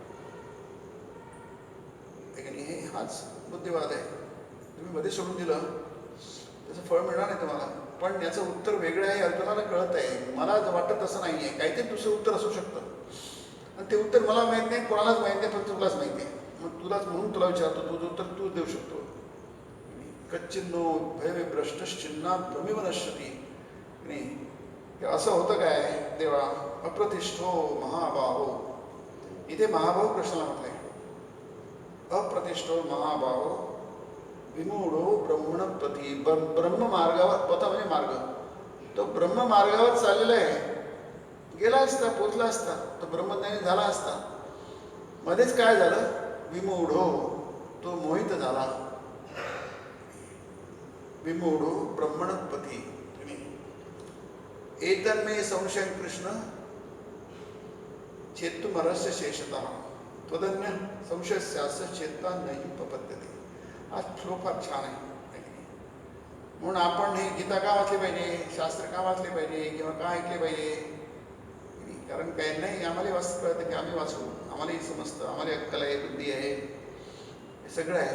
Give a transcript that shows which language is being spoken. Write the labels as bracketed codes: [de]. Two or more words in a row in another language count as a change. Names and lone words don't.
[mr] हे हाच बुद्धिवाद आहे. तुम्ही मध्ये सोडून दिलं त्याचं फळ मिळणार नाही तुम्हाला. पण याचं उत्तर वेगळं आहे, अर्जुनाला कळत आहे. मला वाटत तसं नाही आहे, काहीतरी दुसरं उत्तर असू शकतं आणि ते उत्तर मला माहीत नाही, कोणालाच माहीत नाही, फक्त तुलाच माहिती आहे. मग तुलाच म्हणून तुला विचारतो, तुझं उत्तर तू देऊ शकतो. [sa] कच्चिन्नो भयविभ्रष्टश्चिन्ना भ्रमिव नश्यति. [mr] नाही हे असं होतं काय देवा. [sa] अप्रतिष्ठो महाबाहो. [mr] इथे महाभाव कृष्णाला म्हटलंय. [sa] अप्रतिष्ठो महाबाहो विमूढो ब्रह्मणप्रती. [mr] ब्रह्म मार्गावर, पथ म्हणजे मार्ग, तो ब्रह्म मार्गावर चाललेला आहे. गेला असता, पोचला असता, तो ब्रह्मज्ञानी झाला असता. मध्येच काय झालं, विमूढो, तो मोहित झाला. [sa] विमूढो ब्रह्मणपती. एतन्मे संशय कृष्ण चेत्तुमरस्य शेषतः त्वदन्य संशयस्यास्य चेता नाही उपपद्यते. [mr] हा श्लोक फार छान आहे. म्हणून आपण हे गीता का वाचली पाहिजे, शास्त्र का वाचले पाहिजे, किंवा का ऐकले पाहिजे. कारण काय नाही, आम्हाला वाचत कळतं की आम्ही वाचू, आम्हालाही समजतं, आम्हाला अक्कल आहे, बुद्धी आहे, हे सगळं आहे.